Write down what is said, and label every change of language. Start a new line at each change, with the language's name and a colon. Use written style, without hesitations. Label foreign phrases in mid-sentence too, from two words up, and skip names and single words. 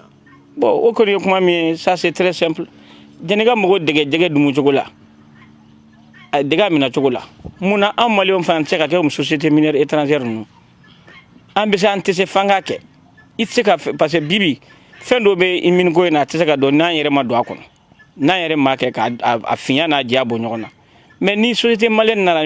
Bambara: bon o kɔni ye kuma min ye
French: ça c'est très simple
Bambara: jɛnɛka mɔgɔ dɛgɛ jɛgɛ dumu cogo la a dɛgɛ minɛ cogo la mun na an maliyɛnw fana tɛ se ka kɛ
French: société minière étrangère
Bambara: ninnu an bɛ se an tɛ se f'an k'a kɛ i tɛ se ka parce que bibi fɛn dɔ bɛ i miniko in na a tɛ se ka dɔn n'an yɛrɛ ma don a kɔnɔ n'an yɛrɛ ma kɛ k'a fiɲɛ n'a diya bɔ ɲɔgɔn na mais ni
French: société malienne
Bambara: nana ni